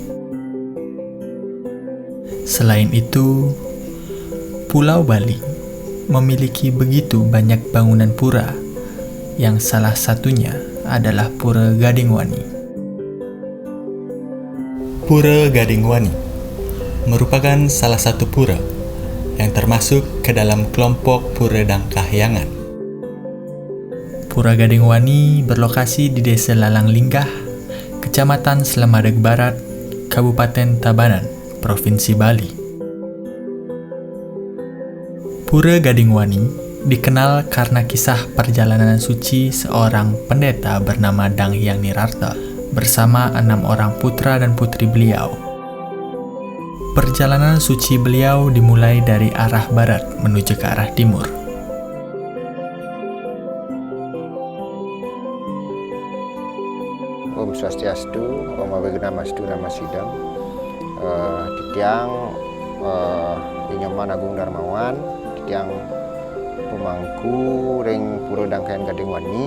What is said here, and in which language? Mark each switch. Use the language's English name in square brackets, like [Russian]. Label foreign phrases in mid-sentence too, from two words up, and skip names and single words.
[Indonesian] Selain itu, Pulau Bali memiliki begitu banyak bangunan pura, yang salah satunya adalah Pura Gadingwani. Pura Gadingwani merupakan salah satu pura yang termasuk ke dalam kelompok Pura Dangkahyangan. Pura Gadingwani berlokasi di Desa Lalang Linggah, Kecamatan Slemadeg Barat, Kabupaten Tabanan, Provinsi Bali. Pura Gadingwani dikenal karena kisah perjalanan suci seorang pendeta bernama Dang Hyang Nirarta bersama 6 orang putra dan putri beliau. Perjalanan suci beliau dimulai dari arah barat menuju ke arah timur. [Sanskrit] Om Swastiastu, Om Abegnamastu Namasidam, [Balinese] Titiang Inyoman Agung Darmawan, Titiang pemangku ring Pura Dangkayan Gadingwani.